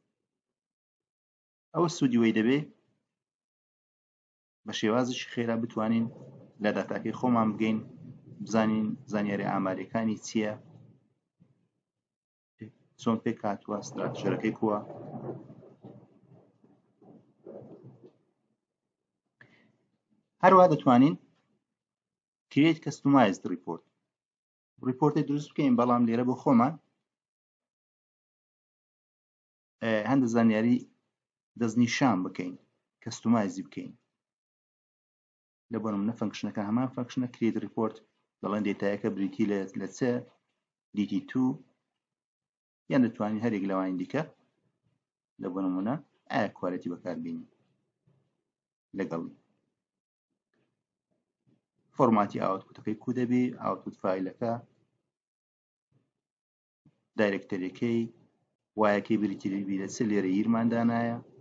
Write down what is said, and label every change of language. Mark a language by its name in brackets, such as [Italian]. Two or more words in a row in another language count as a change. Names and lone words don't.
[Central Kurdish] ئەوە سوودی وەی دەبێ بە شێوازی خێرا بتوانین لە داتاکەی خۆمان بگەین بزانین زانیاری ئاماریەکانی چییە، چۆن پێک هاتووە، ستراکچەرەکەی کووە. هەروە دەتوانین [English] create customized report [Central Kurdish] ریپۆرتی دروست بکەین، بەڵام لێرە بۆ خۆمان هەندە زانیاری دەستنیشان بکەین، کەستومایزی بکەین. لە بۆ نمونە فەنکشنەکە هەمان فەنکشنە [English] create report [Central Kurdish] دەڵێن دێتایەکە بریتی لە چ dt2 یان دەتوانین هەرێک لەوانی دیکە لە بۆ نمونە ئایا کوالەتی بەکاربینی لەگەڵ فۆرماتی ئاوتپوتەکەی کو دەبێ، [English] output file directory [Central Kurdish] وایەکەی بریتی لەبی لە چ لێرە یرماندانایە.